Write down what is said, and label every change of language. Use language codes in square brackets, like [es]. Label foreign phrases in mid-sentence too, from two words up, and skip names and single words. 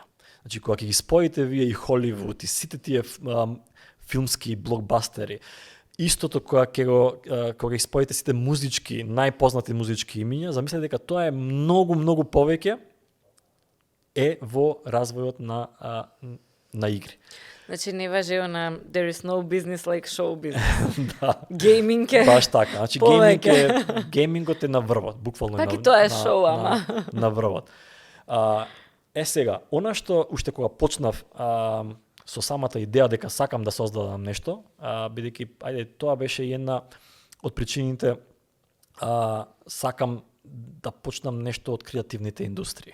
[mk] Значи, кога ќе ги споите вие и Холивуд, и сите тие филмски блокбастери, истото кога ги споите сите музички, најпознати музички имиња, замислете дека тоа е многу повеќе е во развојот на игри. Значи не важи на [en] there is no business like show business. [mk] Да. Гейминг е Баш така. Значи геймингот е на врвот, буквално Пак и тоа е шоу, ама. на врвот. Сега, она што уште кога почнав со самата идеја дека сакам да создадам нешто, бидејќи тоа беше една од причините сакам да почнам нешто од креативните индустрии.